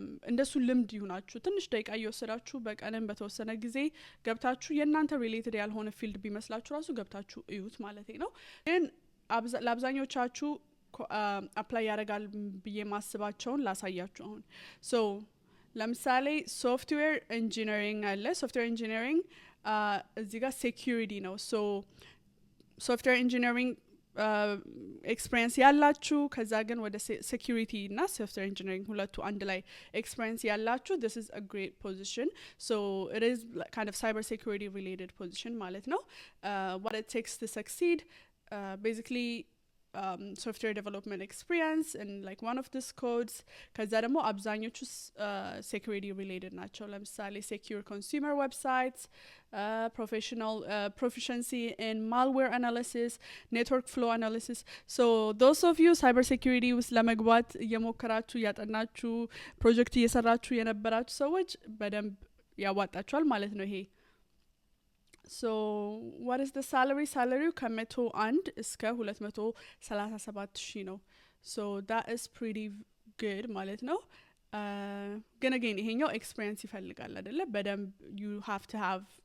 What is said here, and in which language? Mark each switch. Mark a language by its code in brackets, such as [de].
[am] እንደሱ ልምድ ይሁናችሁ። ትንሽ ደቂቃ እየወሰዳችሁ በቀንም በተወሰነ ጊዜ ገብታችሁ የእናንተ ሪሌትድ ያልሆነ ፊልድ ቢመስላችሁ ራሱ ገብታችሁ እዩት ማለት ነው። ግን ለአብዛኞቻችሁ አፕላይ ያደርጋል ብዬ ማስባቸውን ላሳያችሁ። አሁን ሶ ለምሳሌ ሶፍትዌር ኢንጂነሪንግ አለ። ሶፍትዌር ኢንጂነሪንግ እዚህ ጋር ሴኪሪቲ ነው። ሶ ሶፍትዌር ኢንጂነሪንግ ኤክስፒሪየንስ ያላችሁ ከዛ ግን ወደ ሴኩሪቲ እና ሶፍትዌር ኢንጂነሪንግ ሁለቱ አንድ ላይ ኤክስፒሪየንስ ያላችሁ [en] this is a great position. So it is kind of cyber security related position [am] ማለት ነው. [en] What it takes to succeed, basically software development experience and like one of these codes [am] ከዛ ደግሞ አብዛኞቹ [en] security related [am] ናቸው ለምሳሌ [en] secure consumer websites, professional proficiency in malware analysis, network flow analysis. So those of you cyber security [am] ውስጥ ለመግባት እየሞከራችሁ ያጠናችሁ ፕሮጀክት እየሰራችሁ የነበራችሁ ሰዎች በደንብ ያዋጣችኋል ማለት ነው ይሄ [en] So what is the salary [am] ከ101 እስከ 237,000 ነው [en] so that is pretty good [am] ማለት ነው ግን again ይሄኛው experience ይፈልጋል አይደለ በደንብ [en] you have to have